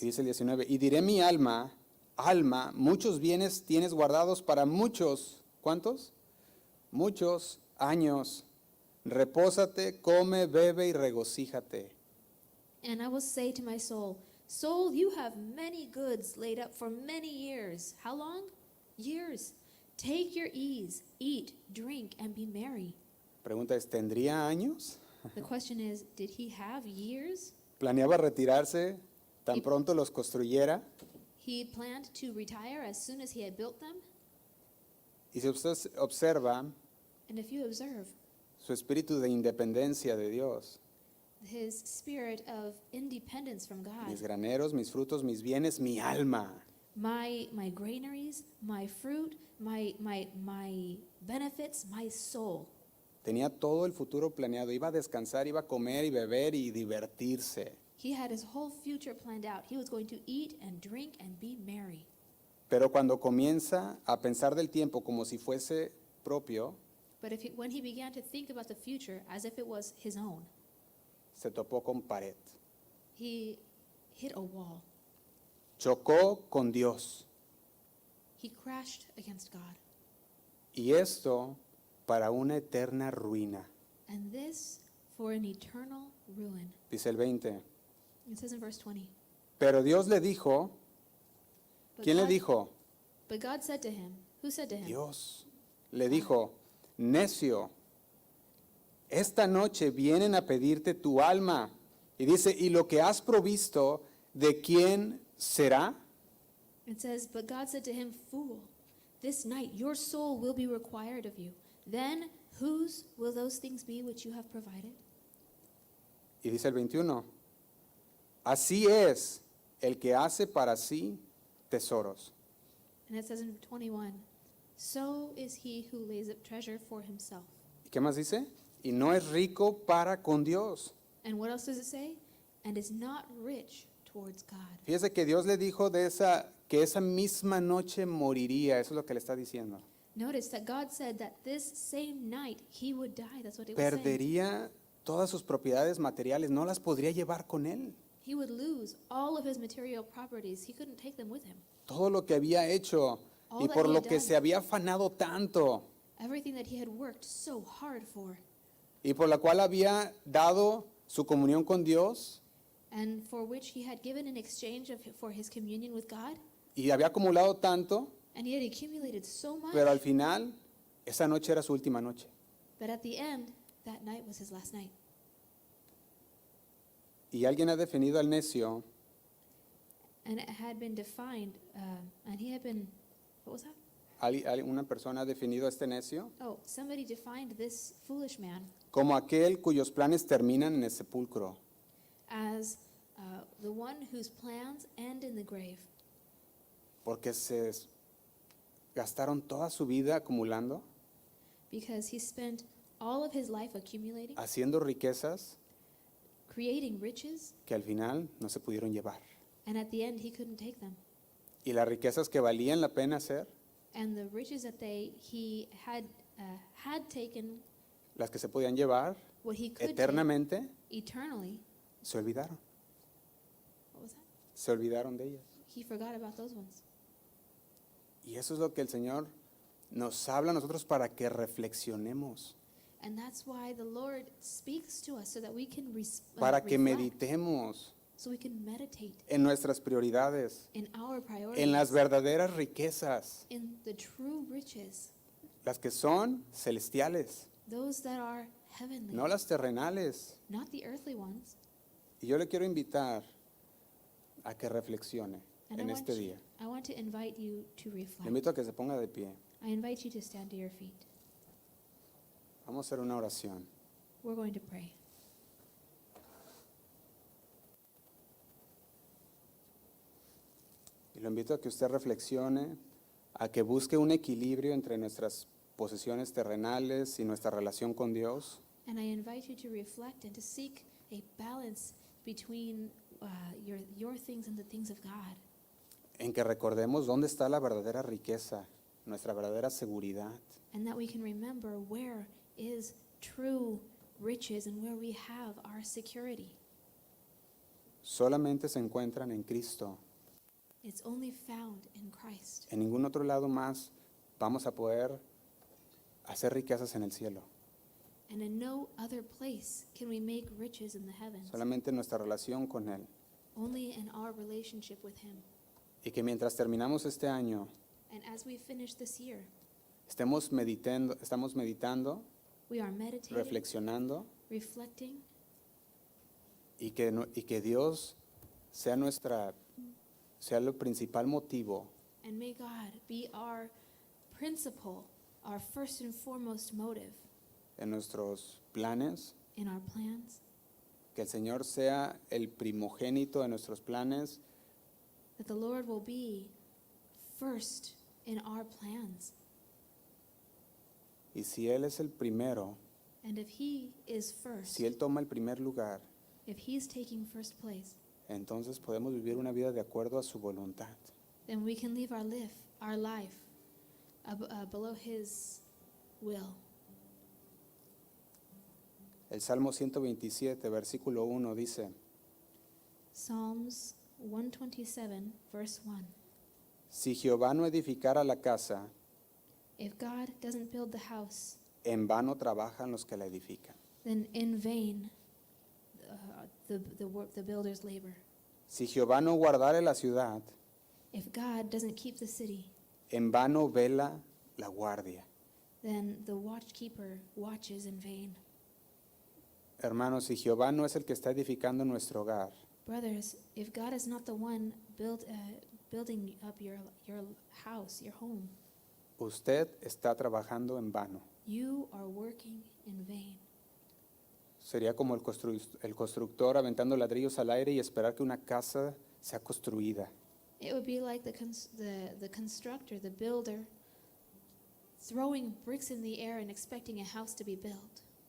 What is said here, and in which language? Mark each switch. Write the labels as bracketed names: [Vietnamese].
[Spanish] Y dice el 19, y diré mi alma, alma, muchos bienes tienes guardados para muchos, ¿cuántos? Muchos años. Repósate, come, bebe y regocíjate. [English] And I will say to my soul, soul, you have many goods laid up for many years. How long? Years. Take your ease, eat, drink, and be merry. [Spanish] Pregunta es, ¿tendría años? [English] The question is, did he have years? [Spanish] ¿Planeaba retirarse tan Y- pronto los construyera? [English] He planned to retire as soon as he had built them. [Spanish] Y si usted observa [English] And if you observe [Spanish] su espíritu de independencia de Dios, [English] his spirit of independence from God, [Spanish] mis graneros, mis frutos, mis bienes, mi alma. [English] my granaries, my fruit, my benefits, my soul. [Spanish] Tenía todo el futuro planeado, iba a descansar, iba a comer y beber y divertirse. [English] He had his whole future planned out. He was going to eat and drink and be merry. [Spanish] Pero cuando comienza a pensar del tiempo como si fuese propio, [English] But when he began to think about the future as if it was his own, [Spanish] se topó con pared. [English] he hit a wall. [Spanish] Chocó con Dios. [English] He crashed against God. [Spanish] Y esto para una eterna ruina. [English] And this for an eternal ruin. [Spanish] Dice el 20. [English] It says in verse 20. [Spanish] Pero Dios le dijo, [English] But [Spanish] ¿quién le [English] God- [Spanish] dijo? [English] But God said to him, who said to him? [Spanish] Dios. Le dijo, necio, esta noche vienen a pedirte tu alma. Y dice, ¿y lo que has provisto, de quién será? [English] It says, but God said to him, fool, this night your soul will be required of you. Then whose will those things be which you have provided? [Spanish] Y dice el 21, así es el que hace para sí tesoros. [English] And it says in 21, so is he who lays up treasure for himself. [Spanish] ¿Y qué más dice? Y no es rico para con Dios. [English] And what else does it say? And is not rich towards God. [Spanish] Fíjese que Dios le dijo que esa misma noche moriría. Eso es lo que le está diciendo. [English] Notice that God said that this same night he would die. That's what it was saying. [Spanish] Perdería todas sus propiedades materiales. No las podría llevar con él. [English] He would lose all of his material properties. He couldn't take them with him. [Spanish] Todo lo que había hecho [English] All [Spanish] y [English] that [Spanish] por [English] he [Spanish] lo [English] had [Spanish] que [English] done. [Spanish] se había afanado tanto [English] Everything that he had worked so hard for, [Spanish] y por la cual había dado su comunión con Dios [English] and for which he had given in exchange for his communion with God, [Spanish] y había acumulado tanto, [English] and he had accumulated so much, [Spanish] pero al final esa noche era su última noche. [English] but at the end, that night was his last night. [Spanish] Y alguien ha definido al necio [English] And it had been defined, and he had been, what was that? [Spanish] una persona ha definido a este necio [English] Oh, somebody defined this foolish man [Spanish] como aquel cuyos planes terminan en el sepulcro. [English] as the one whose plans end in the grave, [Spanish] Porque se gastaron toda su vida acumulando, [English] because he spent all of his life accumulating, [Spanish] haciendo riquezas [English] creating riches, [Spanish] que al final no se pudieron llevar. [English] and at the end he couldn't take them. [Spanish] Y las riquezas que valían la pena hacer, [English] And the riches that he had taken, [Spanish] las que se podían llevar [English] what he could [Spanish] eternamente, [English] take eternally, [Spanish] se olvidaron. [English] what was that? [Spanish] Se olvidaron de ellas. [English] He forgot about those ones. [Spanish] Y eso es lo que el Señor nos habla a nosotros para que reflexionemos, [English] And that's why the Lord speaks to us so that we can [Spanish] para que [English] reflect, [Spanish] meditemos [English] so we can meditate [Spanish] en nuestras prioridades, [English] in our priorities, [Spanish] en las verdaderas riquezas, [English] in the true riches, [Spanish] las que son celestiales, [English] those that are heavenly, [Spanish] no las terrenales. [English] not the earthly ones. [Spanish] Y yo le quiero invitar a que reflexione [English] And [Spanish] en este día. [English] I want to invite you to [Spanish] Le [English] reflect. [Spanish] invito a que se ponga de pie. [English] I invite you to stand to your feet. [Spanish] Vamos a hacer una oración. [English] We're going to pray. [Spanish] Y lo invito a que usted reflexione, a que busque un equilibrio entre nuestras posesiones terrenales y nuestra relación con Dios. [English] And I invite you to reflect and to seek a balance between your things and the things of God. [Spanish] En que recordemos dónde está la verdadera riqueza, nuestra verdadera seguridad. [English] And that we can remember where is true riches and where we have our security. [Spanish] Solamente se encuentran en Cristo. [English] It's only found in Christ. [Spanish] En ningún otro lado más vamos a poder hacer riquezas en el cielo. [English] And in no other place can we make riches in the heavens. [Spanish] Solamente en nuestra relación con Él. [English] Only in our relationship with Him. [Spanish] Y que mientras terminamos este año, [English] And as we finish this year, [Spanish] estamos meditando, [English] we are meditating, [Spanish] reflexionando, [English] reflecting, [Spanish] y que Dios sea el principal motivo [English] and may God be our principal, our first and foremost motive [Spanish] en nuestros planes, [English] in our plans, [Spanish] que el Señor sea el primogénito de nuestros planes, [English] that the Lord will be first in our plans. [Spanish] y si Él es el primero, [English] And if He is first, [Spanish] si Él toma el primer lugar, [English] if He's taking first place, [Spanish] entonces podemos vivir una vida de acuerdo a su voluntad. [English] then we can live our life below His will. [Spanish] El Salmo 127, versículo 1 dice, [English] Psalms 127, verse 1. [Spanish] si Jehová no edificara la casa, [English] If God doesn't build the house, [Spanish] en vano trabajan los que la edifican. [English] then in vain the builders labor. [Spanish] Si Jehová no guardare la ciudad, [English] If God doesn't keep the city, [Spanish] en vano vela la guardia. [English] then the watchkeeper watches in vain. [Spanish] Hermanos, si Jehová no es el que está edificando nuestro hogar, [English] Brothers, if God is not the one building up your house, your home, [Spanish] usted está trabajando en vano. [English] you are working in vain. [Spanish] Sería como el constructor aventando ladrillos al aire y esperar que una casa sea construida. [English] It would be like the constructor, the builder, throwing bricks in the air and expecting a house to be built.